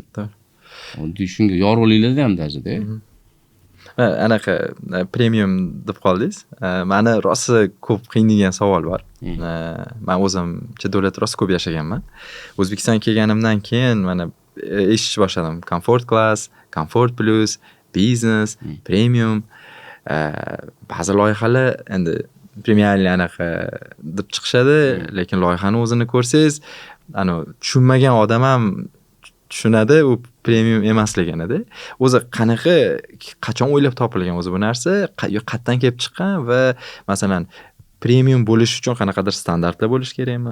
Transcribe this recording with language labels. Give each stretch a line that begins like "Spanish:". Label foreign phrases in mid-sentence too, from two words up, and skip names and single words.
Uzbek: Oddiy shunga yorug'liklarda ham dajada. Anaqa premium deb qoldingiz. Meni rosa ko'p qiynaydigan savol bor. Men o'zim davlat rosa ko'p yashaganman. O'zbekistonga kelganimdan keyin mana eshitishni boshladim.
English: Comfort class, Comfort plus, business,
Uzbek: premium. Ba'zi loyihalar endi premiumli anaqa deb chiqishadi, lekin loyihani o'zini ko'rsangiz, ana tushunmagan odam ham tushunadi, u premium emasligini. O'zi qanaqa, qachon o'ylab topilgan o'zi bu narsa, qayerdan kelib chiqqan va masalan premium bo'lish uchun qanaqadir standartlar bo'lish kerakmi?